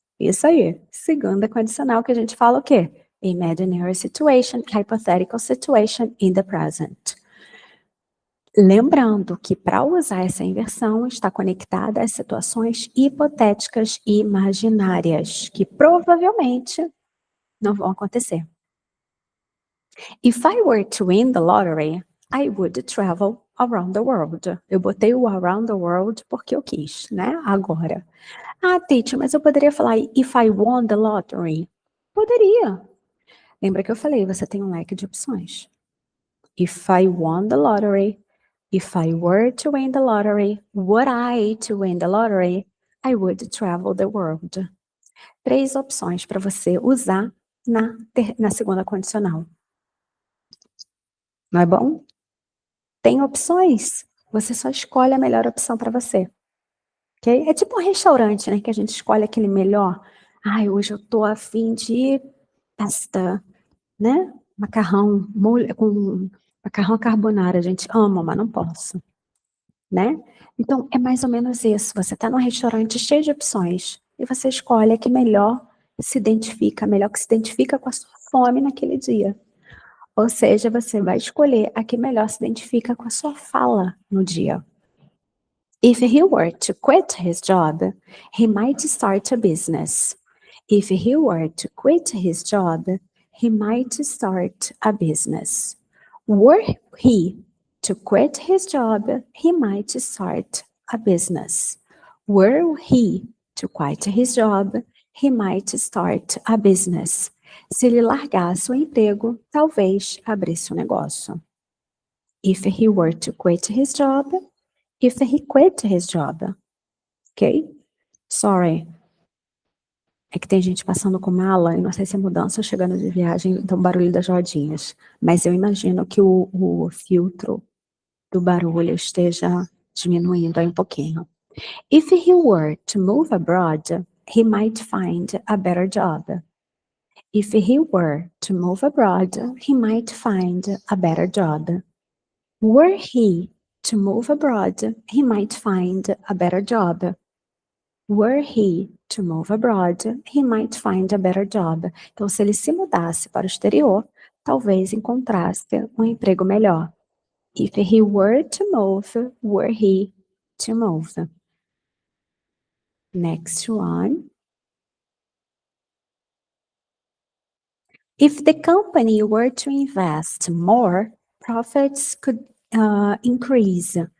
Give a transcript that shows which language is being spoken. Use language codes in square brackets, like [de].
[pt] Isso aí, segunda condicional que a gente fala o quê? [en] Imaginary situation, hypothetical situation in the present. [pt] Lembrando que para usar essa inversão está conectada às situações hipotéticas e imaginárias, que provavelmente não vão acontecer. [en] If I were to win the lottery, I would travel around the world. [pt] Eu botei o [en] around the world [pt] porque eu quis, né? Agora. Ah, teacher, mas eu poderia falar [en] if I won the lottery? [pt] Poderia. Lembra que eu falei, você tem um leque de opções. [en] If I won the lottery, if I were to win the lottery, would I to win the lottery, I would travel the world. [pt] 3 opções para você usar na segunda condicional. Não é bom? Tem opções, você só escolhe a melhor opção para você. Okay? É tipo um restaurante, né, que a gente escolhe aquele melhor. Ai, hoje eu tô a fim de pasta, né? Macarrão com macarrão carbonara, a gente ama, mas não posso, né? Então, é mais ou menos isso. Você está num restaurante cheio de opções e você escolhe a que melhor que se identifica com a sua fome naquele dia. Ou seja, você vai escolher a que melhor se identifica com a sua fala no dia. [en] If he were to quit his job, he might start a business. If he were to quit his job, he might start a business. Were he to quit his job, he might start a business. Were he to quit his job, he might start a business. [pt] Se ele largasse o emprego, talvez abrisse um negócio. [en] If he were to quit his job, if he quit his job. Ok? Sorry. [pt] É que tem gente passando com mala, e não sei se é mudança ou chegando de viagem, então barulho das rodinhas. Mas eu imagino que o filtro do barulho esteja diminuindo aí um pouquinho. [en] If he were to move abroad, he might find a better job. If he were to move abroad, he might find a better job. Were he to move abroad, he might find a better job. Were he to move abroad, he might find a better job. [pt] Então, se ele se mudasse para o exterior, talvez encontrasse um emprego melhor. [en] If he were to move, were he to move? Next one. If the company were to invest more, profits could increase.